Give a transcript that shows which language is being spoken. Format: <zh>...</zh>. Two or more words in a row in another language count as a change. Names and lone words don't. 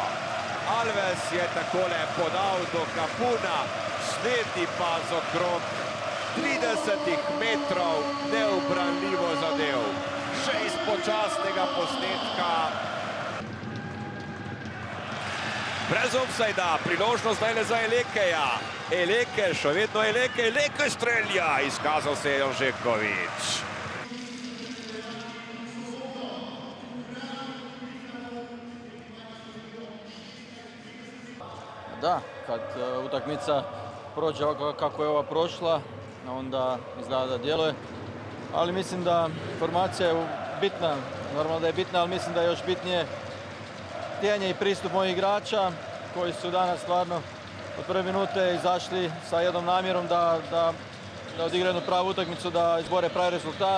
<sl>Alves je takole podal do Kapuna, slednji pa z okrog 30 metrov neubranljivo zadev. Še iz počasnega posnetka. Brez ofsajda, priložnost zdajle za Elekeja. Eleke, še vedno Eleke strelja, izkazal se je Anžeković.</sl> <hr>Da, kad utakmica prođe ovako kako je ova prošla, onda izgleda da djeluje. Ali mislim da formacija je bitna, normalno da je bitna, ali mislim da je još bitnije htjenje i pristup mojih igrača koji su danas stvarno od prve minute izašli sa jednom namjerom da odigraju jednu pravu utakmicu, da izbore pravi rezultat.</hr>